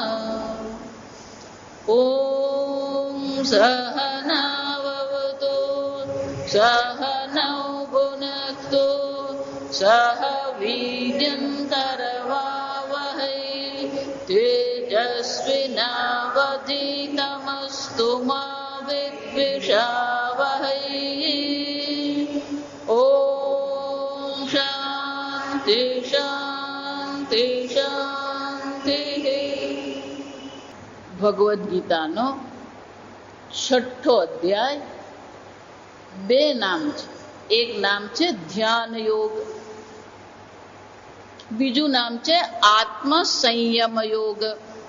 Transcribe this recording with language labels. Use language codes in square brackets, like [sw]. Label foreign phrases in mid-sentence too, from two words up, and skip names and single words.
[sa] ॐ सहनाववतु सहनौ भुनक्तु सह वीर्यं करवावहै तेजस्विनावधीतमस्तु मा विद्विषावहै। ॐ शान्ति शान्ति शान्तिः। [gu] ભગવદ્ ગીતાનો 6ઠ્ઠો અધ્યાય બે નામ છે. એક નામ છે ધ્યાન યોગ, બીજું નામ છે આત્મ સંયમ યોગ.